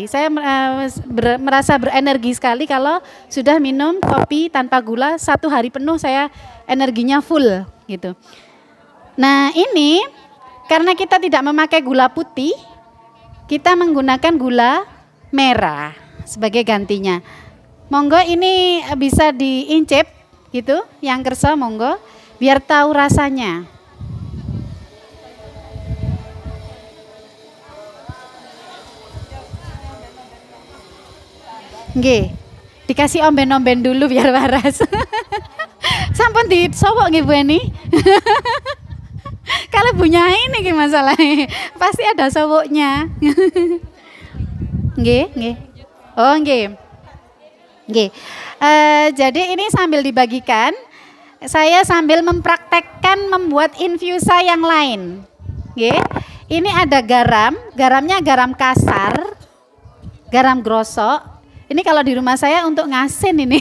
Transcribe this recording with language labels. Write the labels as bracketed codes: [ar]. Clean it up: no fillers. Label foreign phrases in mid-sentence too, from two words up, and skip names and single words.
[id] Saya merasa berenergi sekali kalau sudah minum kopi tanpa gula 1 hari penuh, saya energinya full gitu. Nah ini karena kita tidak memakai gula putih, kita menggunakan gula merah sebagai gantinya. Monggo ini bisa diincip gitu, yang [jv] kersa monggo [id] biar tahu rasanya. Nggih, dikasih omben-omben dulu biar waras. [jv] Sampun disowok nggih Bu Eni. [id] Kalau punya ini gimana masalahnya? Pasti ada sowoknya. [jv] Nggih, nggih. Oh, nggih. Nggih. [id] Jadi ini sambil dibagikan, saya sambil mempraktekkan membuat infusa yang lain. [jv] Nggih. [id] Ini ada garam, garamnya garam kasar, garam grosok. Ini kalau di rumah saya untuk ngasin ini.